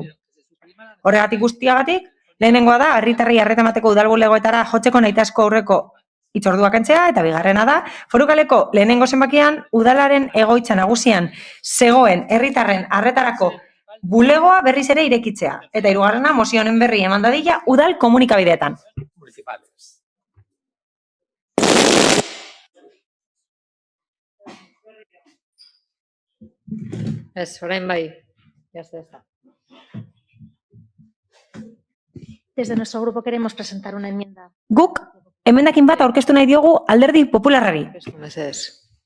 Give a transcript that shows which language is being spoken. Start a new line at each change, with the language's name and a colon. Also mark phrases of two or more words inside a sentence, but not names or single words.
Basque: Horregatik guztiagatik, lehenengoa da, herritarrei arreta emateko udalbulegoetara jotzeko nahitaezko aurreko hitzordua kentzea, eta bigarrena da, Forukaleko lehenengo zenbakian, udalaren egoitza nagusian zegoen herritarren arretarako bulegoa berriz ere irekitzea. Eta hirugarrena, mozio honen berri eman dadila udal komunikabideetan. Ez, orain bai.
Spanish: Ya está. Desde nuestro grupo queremos presentar una enmienda.
Basque: Guk, emendakin bat aurkeztu nahi diogu Alderdi Popularrari. Mesedez.